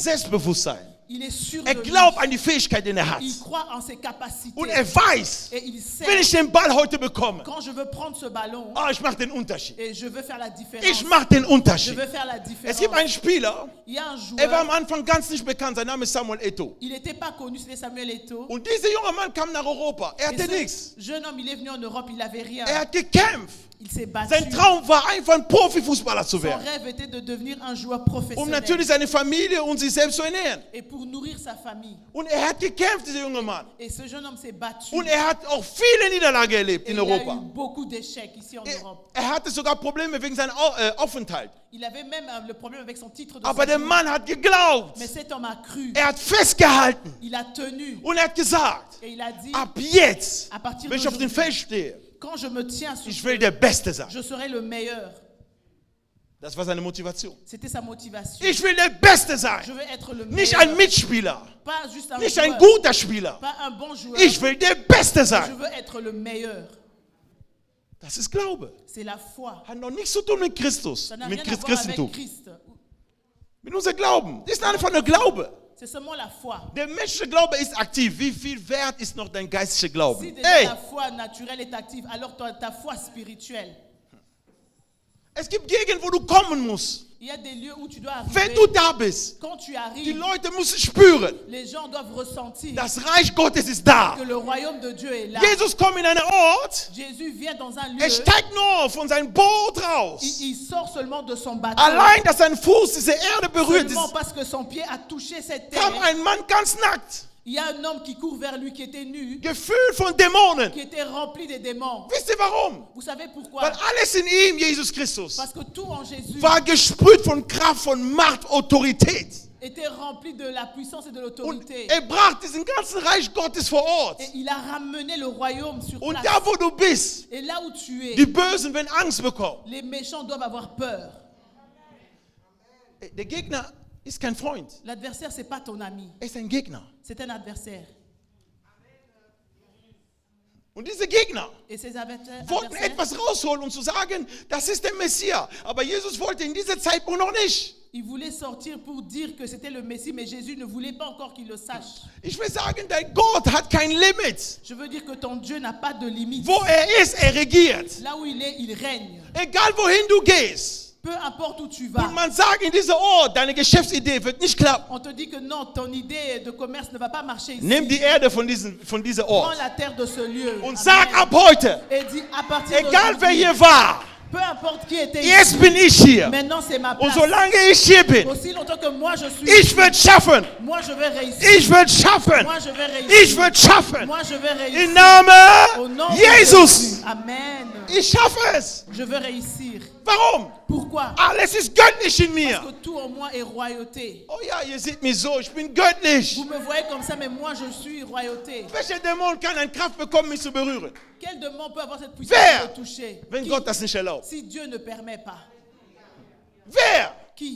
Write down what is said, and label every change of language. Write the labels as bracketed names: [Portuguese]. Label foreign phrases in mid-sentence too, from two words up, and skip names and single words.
[German] Selbstbewusstsein. [French] Il est sûr [German] Er [French] de lui. [German] glaubt an die Fähigkeit, die er hat. [French] Il croit en ses capacités. [German] Und er weiß, [French] Et il sait, [German] wenn ich den Ball heute bekomme, [French] quand je veux prendre ce ballon, [German] ich mache den Unterschied. [French] et je veux faire la différence. [German] Ich mache den [French] Je [German] Unterschied. [French] veux faire la [German] Es [French] différence. [German] gibt einen Spieler, [French] Il y a un [German] er war am [French] joueur, [German] Anfang ganz nicht bekannt, sein Name ist Samuel Eto'o. [French] il n'était pas connu, c'était Samuel Eto'o. [German] Und dieser junge Mann kam nach Europa. Er [French] Et [German] hatte nichts. [French] ce jeune homme, il est venu en Europe, il n'avait rien. [German] Er hat gekämpft. [French] Il s'est battu. [German] Sein Traum war einfach ein Profifußballer zu [French] Son [German] werden. [French] rêve était de devenir un joueur [German] Um [French] professionnel. [German] natürlich seine Familie und sich selbst zu ernähren. [French] Et pour nourrir sa famille. [German] Und er hat gekämpft, dieser junge Mann. [French] Et ce jeune homme s'est battu. [German] Und er hat auch viele Niederlagen erlebt [French] Et [German] in [French] il a eu [German] Europa. [French] beaucoup d'échecs ici en Europe. [German] Er hatte sogar Probleme wegen seinem Aufenthalt. [French] Il avait même le problème avec son titre de [German] Aber der [French] séjour. [German] Mann hat geglaubt. [French] Mais cet homme a cru. [German] Er hat festgehalten. [French] Il a tenu. [German] Und er hat gesagt, [French] Et il a dit, [German] ab jetzt, [French] à partir [German] wenn ich auf dem [French] d'aujourd'hui, [German] Feld stehe, [French] quand je me tiens sur [German] ich will der Beste sein. [French] je serai le meilleur. [German] Das war seine Motivation. [French] C'était sa motivation. [German] Ich will der Beste sein. [French] Je veux être le [German] Nicht [French] meilleur. [German] ein Mitspieler. [French] Pas juste un [German] Nicht [French] joueur. [German] ein guter Spieler. [French] Pas un bon joueur. [German] Ich will der Beste [French] Je [German] sein. [French] veux être le meilleur. [German] Das ist Glaube. [French] C'est la foi. [German] Hat noch nichts zu tun mit Christus, [French] Ça n'a [German] mit [French] rien à voir [German] Christentum. [French] avec Christ. [German] Mit unserem Glauben. Das ist einfach nur Glaube. [French] C'est seulement la foi. [German] Der menschliche Glaube ist aktiv. Wie viel wert ist noch dein geistlicher [French] Si [German] Glauben? [French] déjà [German] Hey, [French] la foi naturelle est active, alors ta foi spirituelle. [German] es gibt Gegenden, wo du kommen musst. [French] Il y a des lieux où tu dois [German] Wenn [French] arriver. [German] du da bist, [French] Quand tu [German] die [French] arrives, [German] Leute müssen spüren, [French] les gens doivent ressentir [German] das Reich Gottes ist da. [French] que le royaume de Dieu est là. [German] Jesus kommt in einen Ort, [French] Jésus vient dans un lieu. [German] er steigt nur von seinem Boot raus. [French] Il sort seulement de son bateau. [German] Allein, dass sein Fuß diese Erde berührt, [French] Seulement [German] ist, [French] parce que son pied a touché cette [German] kam [French] terre. [German] ein Mann ganz nackt, [French] Il y a un homme qui court vers lui qui était nu, [German] gefüllt von Dämonen. [French] qui était rempli des démons. [German] Wisst ihr warum? [French] Vous savez pourquoi? [German] Weil alles in ihm, Jesus Christus, [French] Parce que tout en Jésus [German] war gesprüht von Kraft, von Macht, Autorität. [French] était rempli de la puissance et de [German] Und [French] l'autorité. [German] er brachte diesen ganzen Reich Gottes vor Ort. [French] Et il a ramené le royaume sur [German] Und [French] place. [German] da, wo du bist, [French] Et là où tu es, [German] die Bösen werden Angst bekommen. [French] les méchants doivent avoir peur. [German] Der Gegner ist kein Freund, [French] L'adversaire, c'est pas ton ami, [German] er ist ein Gegner. [French] c'est un adversaire. [German] Und diese Gegner [French] Et ces [German] wollten [French] adversaires, [German] etwas rausholen und zu sagen, das ist der Messias. Aber Jesus wollte in dieser Zeitpunkt noch nicht. [French] ils voulaient sortir pour dire que c'était le Messie, mais Jésus ne voulait pas encore qu'ils le sachent. [German] Ich will sagen, dein Gott hat kein Limit. [French] Je veux dire que ton Dieu n'a pas de limite. [German] Wo ist, regiert. [French] Là où il est, il règne. [German] Egal wohin du gehst. [French] Peu importe où tu [German] Und [French] vas. [German] man sagt in diesem Ort, deine Geschäftsidee wird nicht klappen. [French] On te dit que non, ton idée de commerce ne va pas marcher ici. [German] Nimm die Erde von diesem [French] Prends [German] Ort [French] la terre de ce lieu. [German] und [French] Amen. [German] sag ab heute, [French] Et dis à partir [German] egal wer [French] d'aujourd'hui, [German] hier war, [French] peu importe qui était [German] jetzt [French] ici, [German] bin ich hier. [French] maintenant c'est ma [German] Und [French] place. [German] solange ich hier bin, [French] Aussi longtemps que moi je suis [German] ich werde schaffen. [French] moi je vais réussir. [German] Ich werde schaffen. [French] Moi je vais réussir. [German] Ich werde schaffen. [French] Moi je vais réussir. [German] Im [French] Au [German] Namen [French] nom de [German] Jesus. [French] Jésus. [German] Amen. Ich schaffe es. [French] Je veux réussir. [German] Warum? [French] Pourquoi? [German] Alles ist göttlich in mir. [French] Parce que tout en moi est royauté. [German] Oh ja, ihr seht mich so, ich bin göttlich. [French] Vous me voyez comme ça, mais moi je suis royauté. [German] Welcher Dämon kann eine Kraft bekommen, mich zu berühren? [French] Quel démon peut avoir cette puissance [German] Wer? [French] de toucher? [German] Wenn [French] Qui? [German] Gott das nicht erlaubt. [French] Si Dieu ne permet pas. [German] Wer? [French] Qui?